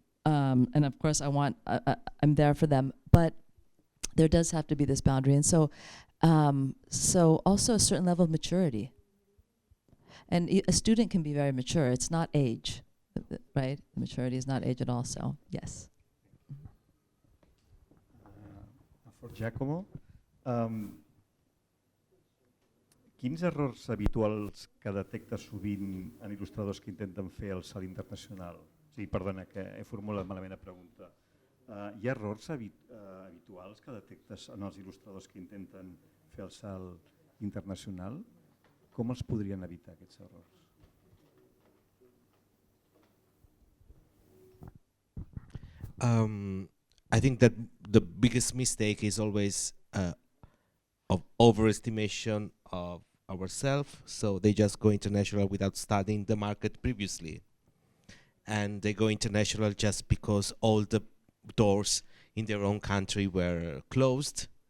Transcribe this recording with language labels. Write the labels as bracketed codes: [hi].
[en] And of course I'm there for them, but there does have to be this boundary. And so also a certain level of maturity. And a student can be very mature. It's not age, right? Maturity is not age at all, so yes. For [ca] Giacomo, quins errors habituals que detectes sovint en il·lustradors que intenten fer el salt internacional? Sí, perdona, que he formulat malament la pregunta. Hi ha errors habituals que detectes en els il·lustradors que intenten fer el salt internacional? Com els podrien evitar, aquests errors? [en] I think that the biggest mistake is always of overestimation of ourselves. So they just go international without studying the market previously. And they go international just because all the doors in their own country were closed.